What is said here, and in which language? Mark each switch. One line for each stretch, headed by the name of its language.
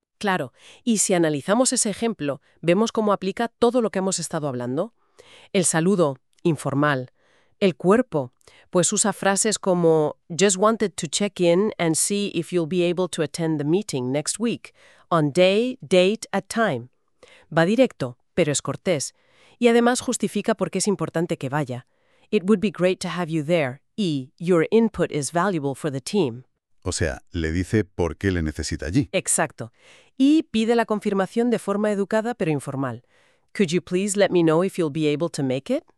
Spanish: Claro, y si analizamos ese ejemplo, vemos cómo aplica todo lo que hemos estado hablando. El saludo informal, El cuerpo, pues usa frases como
English: "Just wanted to check in and see if you'll be able to attend the meeting next week, on day, date, at time".
Spanish: Va directo, pero es cortés. Y además justifica por qué es importante que vaya.
English: "It would be great to have you there" y "Your input is valuable for the team".
Spanish: O sea, le dice por qué le necesita allí. Exacto. Y pide la confirmación de forma educada pero informal.
English: "Could you please let me know if you'll be able to make it?"